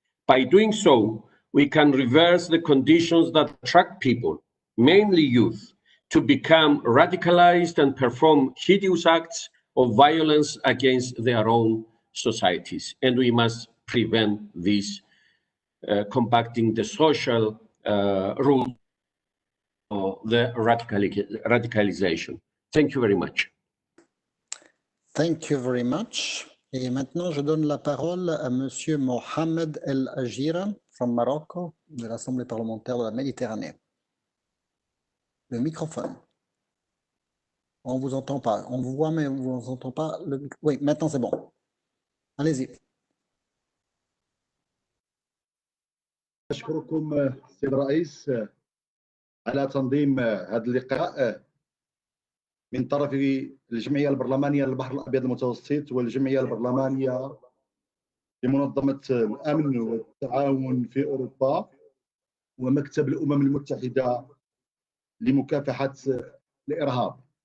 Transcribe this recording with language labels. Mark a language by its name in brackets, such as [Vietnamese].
[English] By doing so, we can reverse the conditions that attract people, mainly youth, to become radicalized and perform hideous acts of violence against their own societies. And we must prevent this, combating the social rule of the radicalization. Thank you very much. Thank you very much. [French] Et maintenant, je donne la parole à Monsieur Mohamed El Ajira [English] from Morocco, [French] de l'Assemblée parlementaire de la Méditerranée. Le microphone. On ne vous entend pas. On vous voit, mais on ne vous entend pas. Oui, maintenant c'est bon. Allez-y. [Arabic] أشكركم سيد الرئيس على تنظيم هذا اللقاء من طرف الجمعية البرلمانية للبحر الأبيض المتوسط والجمعية البرلمانية لمنظمة الأمن والتعاون في أوروبا ومكتب الأمم المتحدة لمكافحة الإرهاب.